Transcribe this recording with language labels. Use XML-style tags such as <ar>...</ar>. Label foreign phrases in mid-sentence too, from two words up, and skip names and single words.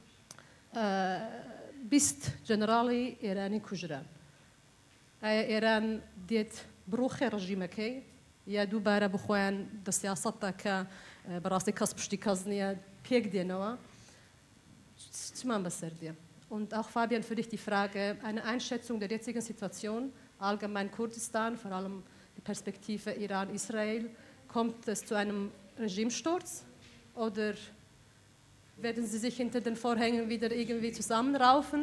<ckb>20 جەنەراڵی ئێرانی کوژران ئایا ئێران دێت بڕوخێ ڕژیمەکەی یا دووبارە بخۆیان دەسیاسەتە کە بەڕاستی کەس پشتی کەس نییە پێک دێنەوە چمان بەسەر دێ</ckb> <de>Und auch Fabian, für dich die Frage, eine Einschätzung der jetzigen Situation, allgemein Kurdistan, vor allem die Perspektive Iran-Israel, kommt es zu einem Regimesturz oder werden sie sich hinter den Vorhängen wieder irgendwie zusammenraufen?</de>